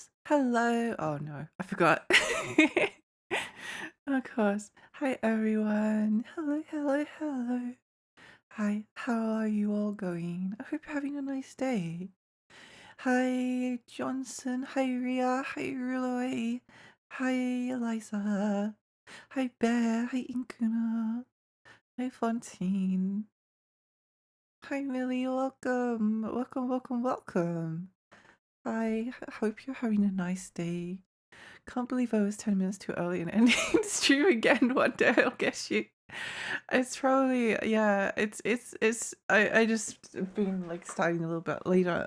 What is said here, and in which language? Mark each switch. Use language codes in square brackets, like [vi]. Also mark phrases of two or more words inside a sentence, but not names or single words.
[en] Hello. Oh no, I forgot. Of course. Hi everyone. Hello, hello, hello. Hi, how are you all going? I hope you're having a nice day. Hi Johnson. Hi Ria. Hi Ruloy. Hi Eliza. Hi Bear. Hi Inkuna. Hi Fontaine. Hi Millie. Welcome. Welcome, welcome, welcome. Hi. Hope you're having a nice day. Can't believe I was 10 minutes too early and ending the stream again. One day I'll get you. It's probably yeah, it's I just been like starting a little bit later.